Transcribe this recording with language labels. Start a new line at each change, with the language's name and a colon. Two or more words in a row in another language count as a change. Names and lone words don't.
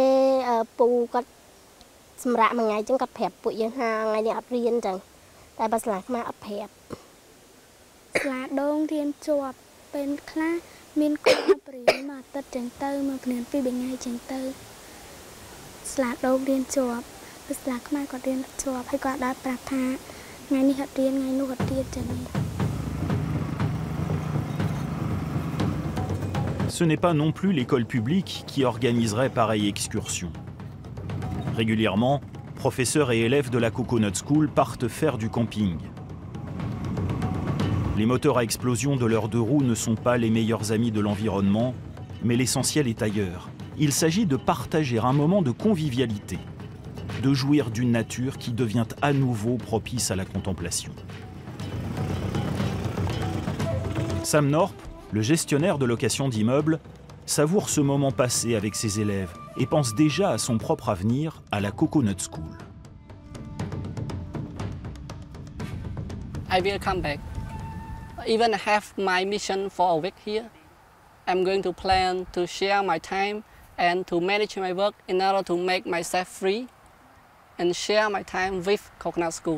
Khmer: ពូគាត់សម្រាប់មួយថ្ងៃចឹងគាត់ប្រាប់ពួកយើងថាថ្ងៃនេះអត់រៀនចឹង តែបើស្លាខ្មែរអត់ប្រាប់ស្លាដងរៀនជាប់ពេលខ្លះមានគាត់ប្រៀនមកអាទិត្យចឹងទៅមកព្រៀន2 3ថ្ងៃចឹងទៅស្លាដងរៀនជាប់ពេលស្លាខ្មែរគាត់រៀនអត់ជាប់ហើយគាត់ដែរប្រាប់ថាថ្ងៃនេះអត់រៀនថ្ងៃនោះអត់រៀនចឹង
French: Ce n'est pas non plus l'école publique qui organiserait pareille excursion. Régulièrement, professeurs et élèves de la Coconut School partent faire du camping. Les moteurs à explosion de leurs 2 roues ne sont pas les meilleurs amis de l'environnement, mais l'essentiel est ailleurs. Il s'agit de partager un moment de convivialité, de jouir d'une nature qui devient à nouveau propice à la contemplation. Sam Norp, le gestionnaire de location d'immeubles, savoure ce moment passé avec ses élèves et pense déjà à son propre avenir à la Coconut School.
English: I will come back. Even have my mission for a week here. I'm going to plan to share my time and to manage my work in order to make myself free and share my time with Coconut School.